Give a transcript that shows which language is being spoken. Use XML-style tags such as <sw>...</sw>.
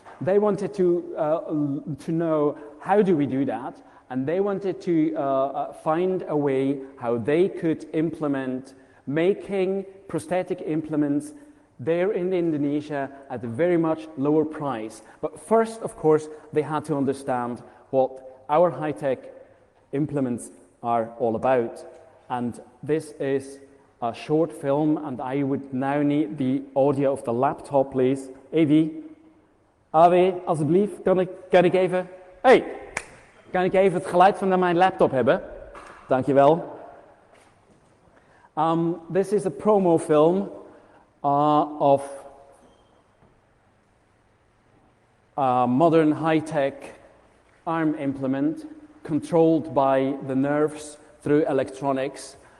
<en>They wanted to know how do we do that, and they wanted to find a way how they could implement making prosthetic implements there in Indonesia at a very much lower price. But first, of course, they had to understand what our high-tech implements are all about. And this is a short film, and I would now need the audio of the laptop, please.</en> <nl>Avi, alsjeblieft, kan ik even... Hey, kan ik even het geluid van mijn laptop hebben? Dankjewel.</nl> <en>This is a promo film of a modern high-tech arm implement controlled by the nerves through electronics.</en>